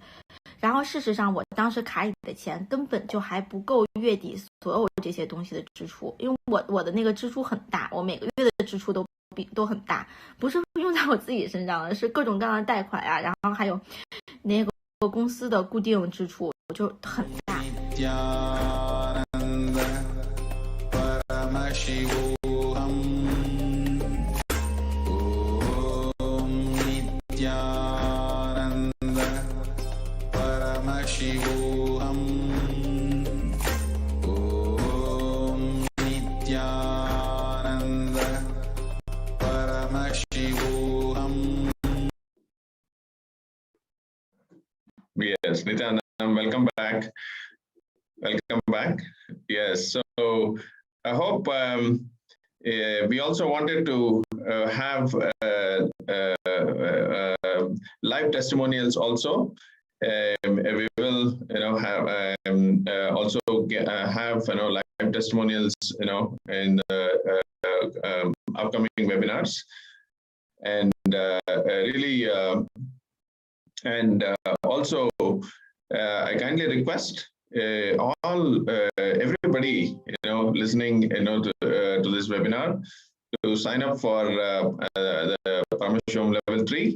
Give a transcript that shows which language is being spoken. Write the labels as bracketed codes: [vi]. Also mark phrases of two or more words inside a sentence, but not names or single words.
[zh] 然后事实上，我当时卡里的钱根本就还不够月底所有这些东西的支出，因为我的那个支出很大，我每个月的支出都很大，不是用在我自己身上的，是各种各样的贷款呀，然后还有那个公司的固定支出就很大。 [sa] परमशिवोहम् ॐ नित्यानन्द परमशिवोहम् ॐ नित्यानन्द परमशिवोहम्. [en] Yes, Nithyananda, welcome back. Welcome back. Yes, so I hope we also wanted to have live testimonials also. We will, have also have live testimonials, in the upcoming webinars, and really, and also I kindly request everybody listening to this webinar to sign up for the Paramashivoham level 3.